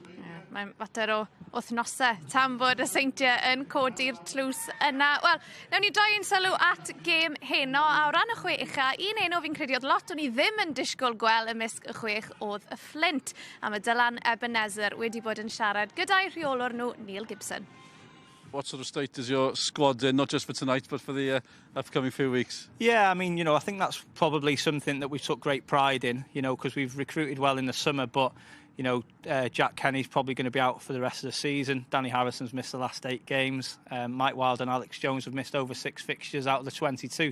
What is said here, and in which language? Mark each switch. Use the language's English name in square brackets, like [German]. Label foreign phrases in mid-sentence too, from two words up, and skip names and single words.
[Welsh] Mae'n fater o wythnosau tam bod y Seintiau yn codi'r tlws yna. Wel, newn ni droi ein sylw at gêm heno a o ran y 6 ucha, un enw fi'n credu oedd lot o'n I ddim yn disgwyl gweld ymysg y 6 oedd y Fflint. A mae Dylan Ebenezer wedi bod yn siarad gyda'i rheolwr nhw Neil Gibson. [English] what sort of state is your squad in, not just for tonight, but for the upcoming few weeks? Yeah, I mean, I think that's probably something that we took great pride in, because we've recruited well in the summer, but Jack Kenny's probably going to be out for the rest of the season. Danny Harrison's missed the last 8 games. Mike Wilde and Alex Jones have missed over 6 fixtures out of the 22.